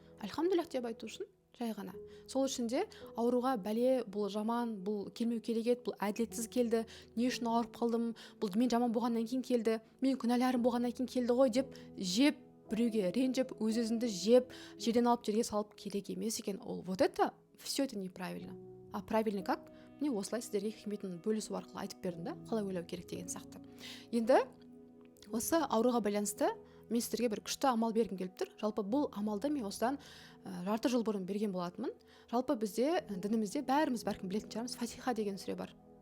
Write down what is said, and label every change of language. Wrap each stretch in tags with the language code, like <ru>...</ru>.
<kk>Альхамдулиллах деп айту үшін. Жай ғана. Сол үшін де ауруға бәле, бұл жаман, бұл келмеу керек еді, бұл әділетсіз келді, не үшін ауырып қалдым, бұл мен жаман болғаннан кейін келді, мен күнәларым болғаннан кейін келді ғой деп жеп, біреуге ренжіп, өз-өзіңді жеп, жерден алып жерге салып керек емес екен.</kk> <ru>Ол вот это все это неправильно. А правильно как?</ru> <kk>Міне осылай сіздерге хикметін бөлісу арқылы айтып бердім да, қалай ойлау керек деген сияқты. Енді осы ауруға байланысты мен сіздерге бір күшті амал бергім келіп тұр. Жалпы бұл амалды мен осыдан жарты жыл бұрын берген болатынмын. Жалпы бізде дінімізде бәріміз бәлкім білетін шығармыз, Фатиха деген сүре бар.</kk>